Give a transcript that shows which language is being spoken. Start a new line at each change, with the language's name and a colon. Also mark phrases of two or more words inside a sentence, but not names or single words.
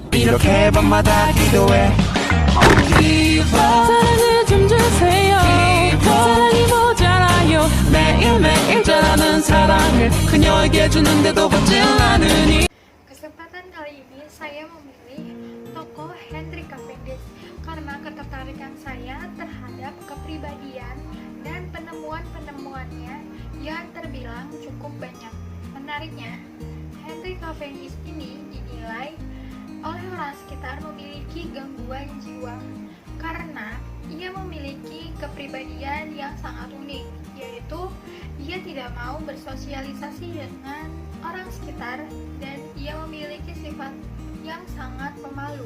Korean: 이렇게 밤마다 기도해 사랑을 좀 주세요. 사랑이 모자라요. 매일매일 자라는 사랑을 그녀에게 주는데도 받질 않으니.
Indonesian: Kesempatan kali ini saya memilih tokoh Henry Cavendish karena ketertarikan saya terhadap kepribadian dan penemuan-penemuannya yang terbilang cukup banyak. Menariknya, Henry Cavendish ini dinilai oleh orang sekitar memiliki gangguan jiwa karena ia memiliki kepribadian yang sangat unik, yaitu ia tidak mau bersosialisasi dengan orang sekitar dan ia memiliki sifat yang sangat pemalu.